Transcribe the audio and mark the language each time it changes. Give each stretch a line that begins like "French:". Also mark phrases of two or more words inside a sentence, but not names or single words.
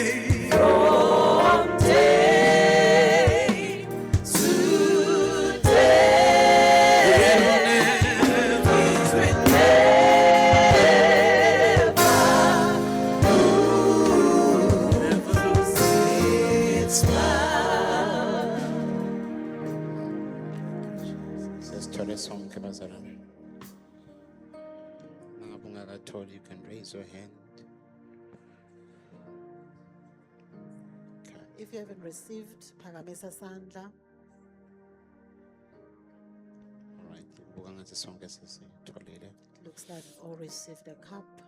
English: from day to day. It will never lose its power.
Zulu: Sesithole sonke bazalwane. Nangabe ungakatholi,
English: you can raise your hand. Okay. If you haven't received,
Zulu: phakamisa sandla.
English: All right.
Zulu: Kubuka ngathi sonke sesitholile.
English: Looks like we've all received a cup.